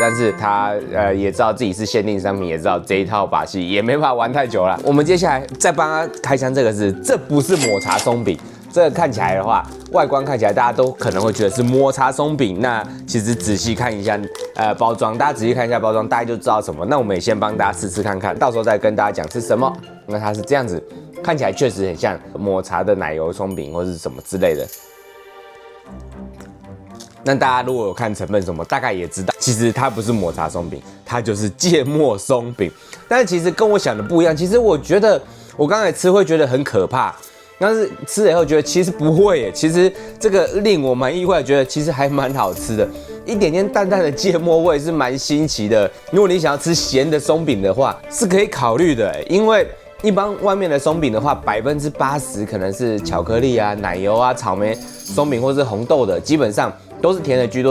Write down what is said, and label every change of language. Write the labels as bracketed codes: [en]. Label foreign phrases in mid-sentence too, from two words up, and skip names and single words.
[zh] 但是他也知道自己是限定商品，也知道這一套把戲也沒辦法玩太久了。我們接下來再幫他開箱，這個是這不是抹茶鬆餅。這個看起來的話，外觀看起來大家都可能會覺得是抹茶鬆餅。那其實仔細看一下，包裝，大家仔細看一下包裝，大家就知道什麼。那我們也先幫大家試看看，到時候再跟大家講是什麼。那它是這樣子，看起來確實很像抹茶的奶油鬆餅或是什麼之類的。那大家如果有看成分什麼，大概也知道，其實它不是抹茶鬆餅，它就是芥末鬆餅。但是其實跟我想的不一樣，其實我覺得我剛才吃會覺得很可怕。但是吃了以後覺得其實不會耶，其實這個令我蠻意外，覺得其實還蠻好吃的，一點點淡淡的芥末味是蠻新奇的。如果你想要吃鹹的鬆餅的話，是可以考慮的，因為一般外面的鬆餅的話，80%可能是巧克力啊、奶油啊、草莓鬆餅或是紅豆的，基本上都是甜的居多。